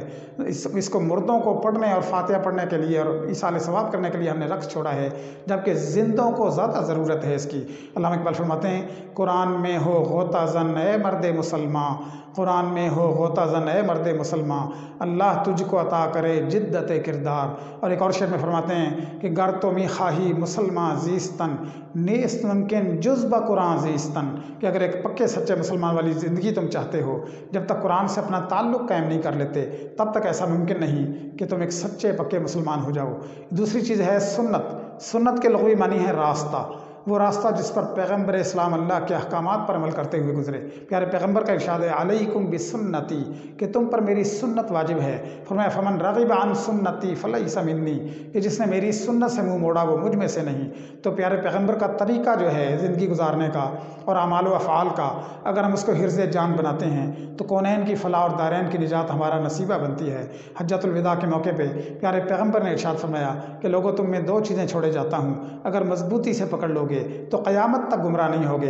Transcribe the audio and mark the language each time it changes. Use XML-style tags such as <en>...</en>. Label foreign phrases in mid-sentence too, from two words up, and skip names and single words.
<ur>اس کو مردوں کو پڑھنے اور فاتحہ پڑھنے کے لیے اور ایصال ثواب کرنے کے لیے ہم نے رکھ چھوڑا ہے، جبکہ زندوں کو زیادہ ضرورت ہے اس کی۔ علامہ اقبال فرماتے ہیں قرآن میں ہو غوطہ زن اے مرد مسلماں، قرآن میں ہو غوطہ زن اے مرد مسلماں، اللہ تجھ کو عطا کرے جدت کردار۔ اور ایک اور شعر میں فرماتے ہیں کہ</ur> <fa>گر تو می خواہی مسلمان زیستن نیست ممکن جز با قرآن زیستن،</fa> <ur>کہ اگر ایک پکے سچے مسلمان والی زندگی تم چاہتے ہو، جب تک قرآن سے اپنا تعلق قائم نہیں کر لیتے تب تک ایسا ممکن نہیں کہ تم ایک سچے پکے مسلمان ہو جاؤ۔ دوسری چیز ہے سنت۔ سنت کے لغوی معنی ہے راستہ، وہ راستہ جس پر پیغمبر اسلام اللہ کے احکامات پر عمل کرتے ہوئے گزرے۔ پیارے پیغمبر کا ارشاد ہے</ur> <ar>علیکم بسنتی،</ar> <ur>کہ تم پر میری سنت واجب ہے۔ فرمایا</ur> <ar>فمن رغب عن سنتی فلیس منی،</ar> <ur>کہ جس نے میری سنت سے منہ موڑا وہ مجھ میں سے نہیں۔ تو پیارے پیغمبر کا طریقہ جو ہے زندگی گزارنے کا اور اعمال و افعال کا، اگر ہم اس کو حرز جان بناتے ہیں تو کونین کی فلاح اور دارین کی نجات ہمارا نصیبہ بنتی ہے۔ حجۃ الوداع کے موقع پہ پیارے پیغمبر نے ارشاد فرمایا کہ لوگوں تم میں دو چیزیں چھوڑے جاتا ہوں، اگر مضبوطی سے پکڑ لو گے تو قیامت تک گمراہ نہیں ہوگے۔</ur>